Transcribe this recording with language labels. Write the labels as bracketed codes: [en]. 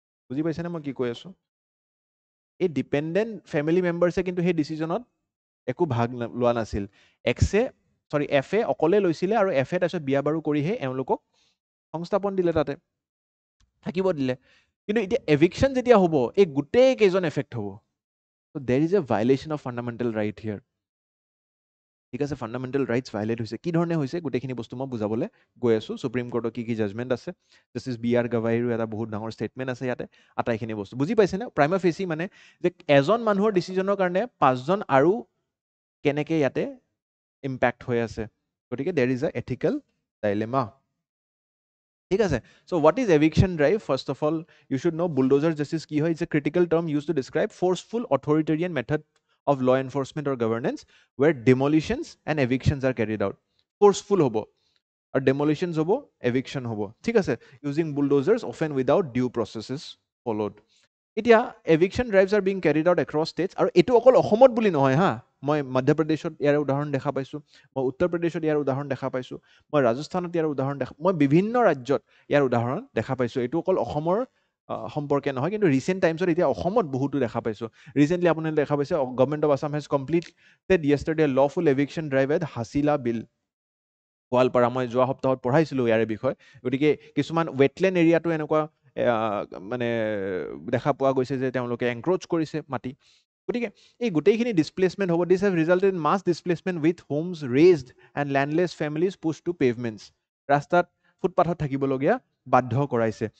[as] বুজি পাইছেনে মই কি কৈ আছোঁ? এই ডিপেণ্ডেণ্ট ফেমিলি মেম্বাৰ্ছে কিন্তু সেই ডিচিজনত একো ভাগ লোৱা নাছিল। এফে অকলে লৈছিলে আৰু এফে তাৰপিছত বিয়া বাৰু কৰিহে এওঁলোকক সংস্থাপন দিলে, তাতে থাকিব দিলে। কিন্তু এতিয়া এভিকশ্যন যেতিয়া হ'ব, এই গোটেই কেইজন এফেক্ট হ'ব। [en] So there is a violation of fundamental right here. [as] ঠিক আছে, ফাণ্ডামেণ্টেল ৰাইটছ ভাইলেট হৈছে। কি ধৰণে হৈছে গোটেইখিনি বস্তু মই বুজাবলৈ গৈ আছোঁ। সুপ্ৰিম কোৰ্টৰ কি কি জাজমেণ্ট আছে, জাষ্টিছ BR গাভাইৰো এটা বহুত ডাঙৰ ষ্টেটমেণ্ট আছে ইয়াতে, আটাইখিনি বস্তু বুজি পাইছেনে? প্ৰাইমা ফেচি মানে যে এজন মানুহৰ ডিচিজনৰ কাৰণে 5জন আৰু কেনেকৈ ইয়াতে ইম্পেক্ট হৈ আছে। [en] গতিকে there is a ethical dilemma. [as] ঠিক আছে, [en] চ' what is eviction drive? First of all you should know' bulldozer justice [as] কি হয়? [en] It's a critical term use to describe forceful authoritarian method of law enforcement or governance where demolitions and evictions are carried out. Forceful hobo or demolitions hobo, eviction hobo. [as] ঠিক আছে, [en] using bulldozers often without due processes followed. [as] এতিয়া [en] eviction drives are being carried out across states [as] আৰু এইটো অকল অসমত বুলি নহয় হা, মই মধ্যপ্ৰদেশত ইয়াৰ উদাহৰণ দেখা পাইছোঁ, মই উত্তৰ প্ৰদেশত ইয়াৰ উদাহৰণ দেখা পাইছোঁ, মই ৰাজস্থানত ইয়াৰ উদাহৰণ মই বিভিন্ন ৰাজ্যত ইয়াৰ উদাহৰণ দেখা পাইছোঁ। এইটো অকল অসমৰ সম্পৰ্কে নহয়, কিন্তু ৰিচেণ্ট টাইমছত এতিয়া অসমত বহুতো দেখা পাইছোঁ। ৰিচেণ্টলি আপোনালোকে দেখা পাইছে [en] Government of Assam has completed yesterday lawful eviction drive at Hasila Beel, Goalpara. [as] মই যোৱা সপ্তাহত পঢ়াইছিলোঁ ইয়াৰে বিষয়ে। গতিকে কিছুমান ৱেটলেণ্ড এৰিয়াটো এনেকুৱা মানে দেখা পোৱা গৈছে যে তেওঁলোকে এনক্ৰ'চ কৰিছে মাটি। গতিকে এই গোটেইখিনি ডিছপ্লেচমেণ্ট হ'ব। [en] this have resulted in mass displacement with homes razed and landless families push to pavements, [as] ৰাস্তাত ফুটপাথত থাকিবলগীয়া বাধ্য কৰাইছে।